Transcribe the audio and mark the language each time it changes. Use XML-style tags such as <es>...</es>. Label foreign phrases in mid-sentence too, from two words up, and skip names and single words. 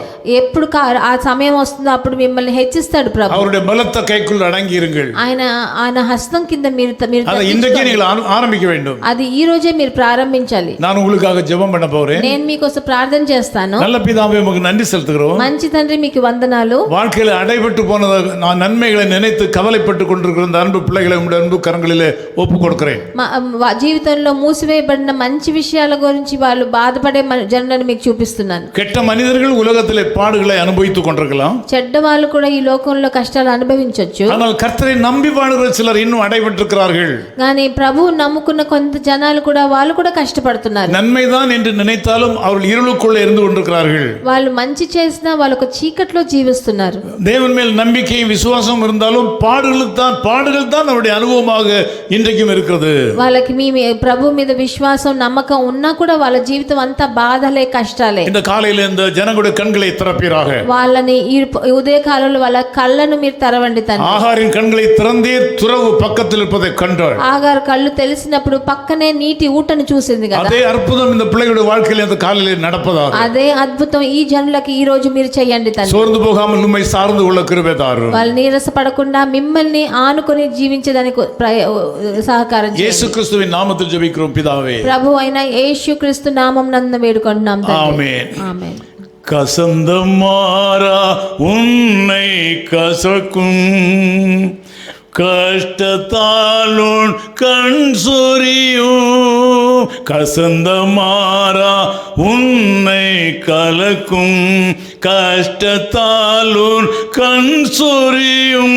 <te>ఎప్పుడు ఆ సమయం వస్తుందో అప్పుడు మిమ్మల్ని హెచ్చిస్తాడు ప్రభు.</te> <ta>அவருடைய பலத்த கைக்குள் அடங்கி இருங்கள்.</ta> <te>ఆయన హస్తం కింద మీరు</te> <ta>அதை இன்றைக்கே நீங்கள் ஆரம்பிக்க வேண்டும்.</ta> <te>అది ఈ రోజే మీరు ప్రారంభించాలి.</te> <ta>நான் உங்களுக்காக ஜெபம் பண்ண போறேன்.</ta> <te>నేను మీకోసం ప్రార్థన చేస్తాను.</te> <ta>நல்ல பிதாவே உங்களுக்கு நன்றி செலுத்துகிறோம்.</ta> <te>మంచి తండ్రి మీకు వందనాలు.</te> <ta>வாழ்க்கையில் அடைபட்டு போன நான் நன்மைகளை நினைத்து கவலைப்பட்டு கொண்டிருக்கிற இந்த அன்பு பிள்ளைகளை உங்களுடைய அன்பு கரங்களிலே ஒப்பு கொடுக்கிறேன்.</ta> <te>జీవితంలో మూసివేయబడిన మంచి విషయాల గురించి వాళ్ళు బాధపడే జనులను మీకు చూపిస్తున్నాను.</te> <ta>கெட்ட மனிதர்கள் உலகத்திலே பாடுகளை அனுபவித்துக் கொண்டிருக்கலாம்.</ta> <te>చెడ్డ వాళ్ళు కూడా ఈ లోకంలో కష్టాలు అనుభవించొచ్చు.</te> <ta>ஆனால் கர்த்தரை நம்பி வாழ்கிற சிலர் இன்னும் அடைபட்டிருக்கிறார்கள்.</ta> <te>కానీ ప్రభువు నమ్ముకున్న కొంత జనాలు కూడా వాళ్ళు కూడా కష్టపడుతున్నారు.</te> <ta>நன்மைதான் என்று நினைத்தாலும் அவர்கள் இருளுக்குள்ளே இருந்து கொண்டிருக்கிறார்கள்.</ta> <te>వాళ్ళు మంచి చేసినా వాళ్ళు ఒక చీకట్లో జీవిస్తున్నారు.</te> <ta>தேவன் மேல் நம்பிக்கையும் விசுவாசம் இருந்தாலும் பாடுகள் தான் அவருடைய அனுபவமாக இன்றைக்கும் இருக்கிறது.</ta> <te>వాళ్ళకి మీ ప్రభు మీద విశ్వాసం నమ్మకం ఉన్నా కూడా వాళ్ళ జీవితం అంతా బాధలే కష్టాలే.</te> <ta>இந்த காலையில இந்த ஜனங்களுடைய கண்களை திறப்பீராக.</ta> <te>వాళ్ళని ఈ ఉదయ కాలంలో వాళ్ళ కళ్ళను మీరు తెరవండి తండ్రి.</te> <ta>ஆகாரின் கண்களை திறந்தே துறவு பக்கத்தில் இருப்பதை கண்டாள்.</ta> <te>ఆగారు కళ్ళు తెలిసినప్పుడు పక్కనే నీటి ఊటను చూసింది కదా.</te> <ta>அதே அற்புதம் இந்த பிள்ளைகளுடைய வாழ்க்கையில் இந்த காலையில நடப்பதாக.</ta> <te>అదే అద్భుతం ఈ జనులకి ఈ రోజు మీరు చేయండి తండ్రి.</te> <ta>சோர்ந்து போகாமல் உம்மை சார்ந்து கொள்ள கிருபை தாரும்.</ta> <te>వాళ్ళు నీరసపడకుండా మిమ్మల్ని ఆనుకొని జీవించడానికి సహకారం చేయండి.</te> <ta>இயேசு கிறிஸ்துவின் நாமத்தில் ஜெபிக்கிறோம் பிதாவே.</ta> <te>ప్రభు అయిన యేసుక్రీస్తు నామం నందు వేడుకుంటున్నాం తండ్రి.</te> <ta>ஆமென்.</ta> <te>ఆమేన్.</te> <ta>கசந்த மாறா உன்னை கசக்கும் கஷ்டத்தாலும் கண் சொரியும் கசந்த மாறா உன்னை கலக்கும் கஷ்டத்தாலும் கண் சொரியும்</ta>